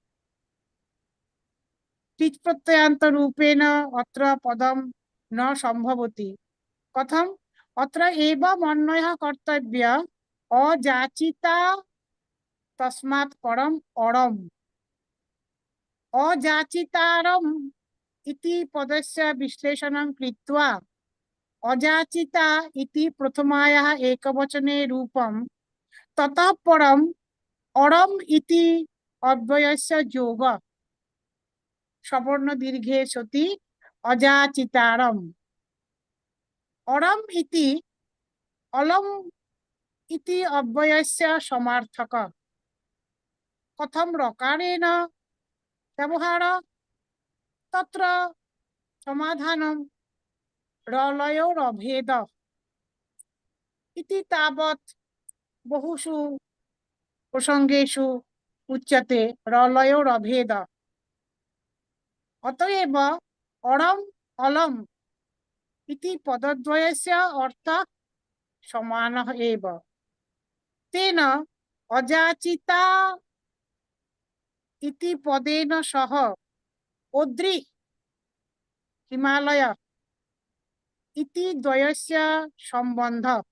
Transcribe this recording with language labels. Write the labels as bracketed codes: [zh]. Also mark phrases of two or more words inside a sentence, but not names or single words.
[sa] টিচ প্রত্যয়ান্ত রূপেণ অত্র পদম ন সম্ভবতি কথম অত্র এব মন্বয়ঃ কর্তব্য অযাচিতা তস্মাৎ পরম অরম অযাচিতারম ইতি পদস্য বিশ্লেষণং কৃত্বা অযাচিতা ইতি প্রথমায়াः একবচনে রূপম ততঃ পরম অরম ইতি অব্যয়স্য যোগ সবর্ণ দীর্ঘে সতি অযাচিতারম অরম ইতি অলম ইতি অব্যয়স্য সমার্থক কথম রকারেণ ব্যবহার তত্র সমাধানম রলয়োরভেদ ইতি তাবৎ বহুষু প্রসঙ্গেষু উচ্যতে রলয়োরভেদ অতএব অরম অলম ইতি পদদ্বয়স্য অর্থ সমানঃ এব তেন অযাচিতা ইতি পদেন সহ ওদ্রি হিমালয় ইতি দ্বয়স্য সম্বন্ধ